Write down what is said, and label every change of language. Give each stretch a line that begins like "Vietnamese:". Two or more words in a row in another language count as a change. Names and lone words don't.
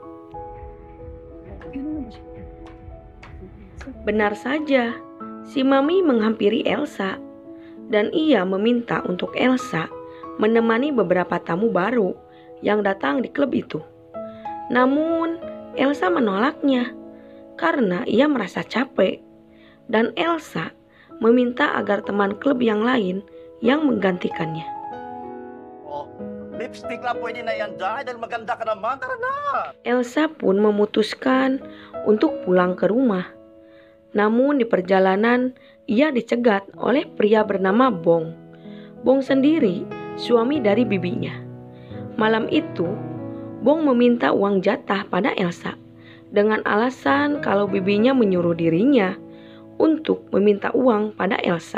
Indonesian: Benar saja, si Mami menghampiri Elsa, dan ia meminta untuk Elsa menemani beberapa tamu baru yang datang di klub itu. Namun, Elsa menolaknya karena ia merasa capek, dan Elsa meminta agar teman klub yang lain yang menggantikannya.
Filipino: Oh, lipstick lang pwede na yan dahil maganda ka naman. Tara na!
Indonesian: Elsa pun memutuskan untuk pulang ke rumah. Namun di perjalanan, ia dicegat oleh pria bernama Bong. Bong sendiri suami dari bibinya. Malam itu, Bong meminta uang jatah pada Elsa dengan alasan kalau bibinya menyuruh dirinya untuk meminta uang pada Elsa.